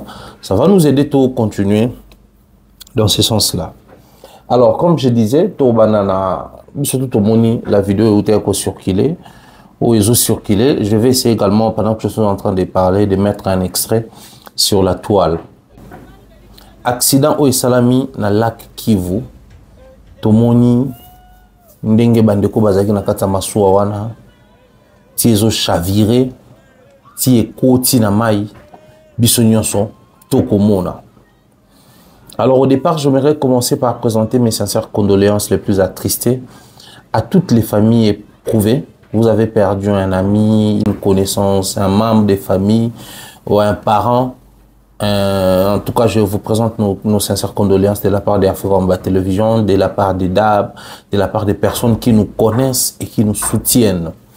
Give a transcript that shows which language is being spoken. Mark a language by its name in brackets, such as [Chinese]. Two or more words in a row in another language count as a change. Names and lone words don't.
[French] Ça va nous aider à continuer dans ce sens-là. Alors, comme je disais, la vidéo est circulée, ou ils ont circulé. Je vais essayer également, pendant que je suis en train de parler, de mettre un extrait sur la toile. Accident au Salami na lac Kivu. [Lingala] Tomoni ndenge bandeko bazaki na kata masuwa wana. Ti ezo chaviré, ti ekoti na mai, biso nyonso tokomona. [French] Alors au départ, j'aimerais commencer par présenter mes sincères condoléances les plus attristées à toutes les familles éprouvées. Vous avez perdu un ami, une connaissance, un membre de famille ou un parent. En tout cas, je vous présente nos sincères condoléances de la part d'Africa Télévision, de la part des DAB, de la part des personnes qui nous connaissent et qui nous soutiennent.